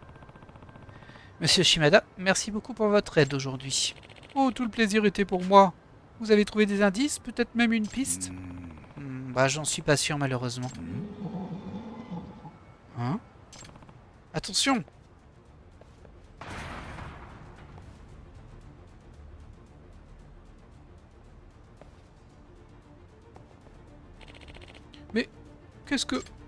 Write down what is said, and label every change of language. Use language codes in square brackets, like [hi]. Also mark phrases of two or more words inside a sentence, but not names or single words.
[fr] Monsieur Shimada, merci beaucoup pour votre aide aujourd'hui. Oh, tout le plaisir était pour moi. Vous avez trouvé des indices? Peut-être même une piste? うーん Bah, j'en suis pas sûr, malheureusement. うん Hein? Attention! Mais qu'est-ce que...